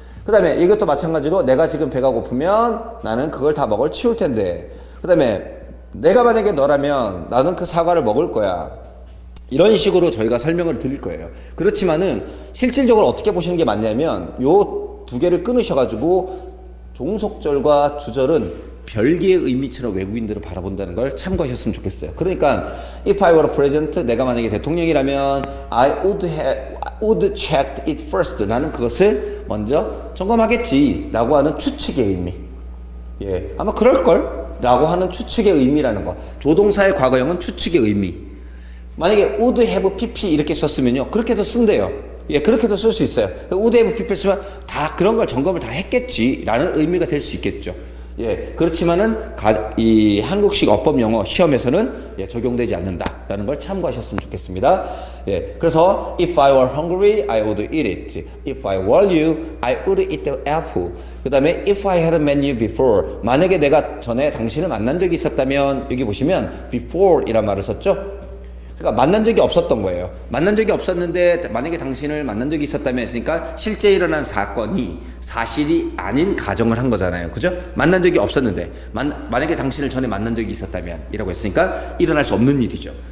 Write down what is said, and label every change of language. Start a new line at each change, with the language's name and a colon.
Korean: 그 다음에 이것도 마찬가지로 내가 지금 배가 고프면 나는 그걸 다 먹을 치울 텐데, 그 다음에 내가 만약에 너라면 나는 그 사과를 먹을 거야. 이런 식으로 저희가 설명을 드릴 거예요. 그렇지만은 실질적으로 어떻게 보시는 게 맞냐면 요 두 개를 끊으셔가지고 종속절과 주절은 별개의 의미처럼 외국인들을 바라본다는 걸 참고하셨으면 좋겠어요. 그러니까
English: if I were president,
Korean: 내가 만약에 대통령이라면
English: I would check it first.
Korean: 나는 그것을 먼저 점검하겠지 라고 하는 추측의 의미. 예, 아마 그럴걸 라고 하는 추측의 의미라는 거. 조동사의 과거형은 추측의 의미. 만약에 would have pp 이렇게 썼으면요, 그렇게도 쓴대요. 예, 그렇게도 쓸 수 있어요. would have pp 쓰면 다 그런 걸 점검을 다 했겠지라는 의미가 될 수 있겠죠. 예, 그렇지만은 이 한국식 어법 영어 시험에서는 예, 적용되지 않는다라는 걸 참고하셨으면 좋겠습니다. 예, 그래서
English: if I were hungry, I would eat it. If I were you, I would eat the apple.
Korean: 그 다음에
English: if I had met you before.
Korean: 만약에 내가 전에 당신을 만난 적이 있었다면, 여기 보시면 before이란 말을 썼죠. 그러니까 만난 적이 없었던 거예요. 만난 적이 없었는데 만약에 당신을 만난 적이 있었다면 했으니까 실제 일어난 사건이 사실이 아닌 가정을 한 거잖아요. 그죠? 만난 적이 없었는데 만약에 당신을 전에 만난 적이 있었다면 이라고 했으니까 일어날 수 없는 일이죠.